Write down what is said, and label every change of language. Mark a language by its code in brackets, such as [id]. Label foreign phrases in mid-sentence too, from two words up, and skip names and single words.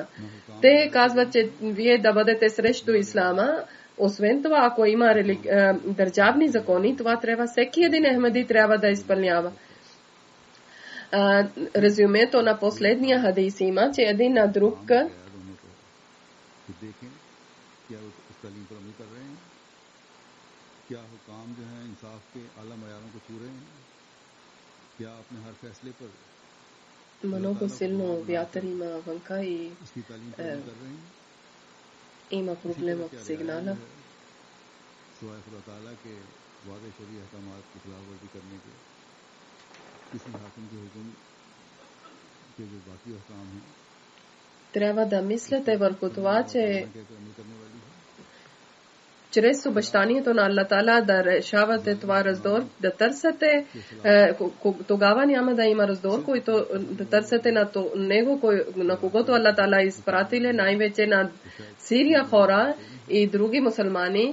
[bg] Те казват, че вие да бъдете срещу ислама. Освен това, ако има държавни закони, това трябва всеки един ахмеди трябва да изпълнява. Резюмето на последния хадис има, че един на друг [ur] کیا وہ اس تعلیم پر عمل کر رہے ہیں، کیا حکام جو ہیں انصاف کے اعلیٰ معیاروں کو چھو رہے ہیں، کیا اپنے ہر فیصلے پر [bg] много силно вятър има вънка и [ur] اس کی تعلیم پر عمل کر رہے ہیں. [bg] има проблем от сигнала. [ur] سوائے خدا تعالیٰ کے وعدے شرعی احکامات کی خلاف ورزی کرنے کے کسی حاکم کے حکم کے جو باقی احکام ہیں [bg] трябва да мислите върху това, че чрез обещанието на [ar] الله تعالى [bg] да решавате това раздор, да търсите, тогава няма да има раздор, който да търсите на него, на когото [ar] الله تعالى [bg] изпратили, най-вече на Сирия хора и други мусулмани.